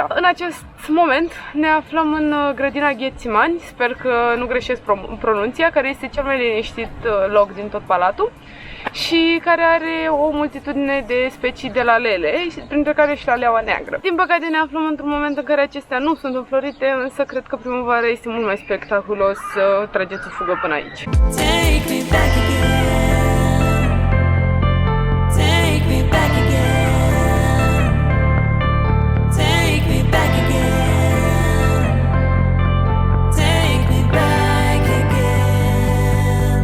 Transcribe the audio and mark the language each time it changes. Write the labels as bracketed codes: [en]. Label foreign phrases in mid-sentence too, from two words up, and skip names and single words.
[ro] În acest moment ne aflăm în grădina Ghețimani, sper că nu greșesc pronunția, care este cel mai liniștit loc din tot palatul și care are o multitudine de specii de lalele, printre care și laleaua neagră. Din păcate ne aflăm într-un moment în care acestea nu sunt înflorite, însă cred că primăvara este mult mai spectaculos să trageți o fugă până aici. [en] Take me back again. Take me back again. Take me back again. Take me back again.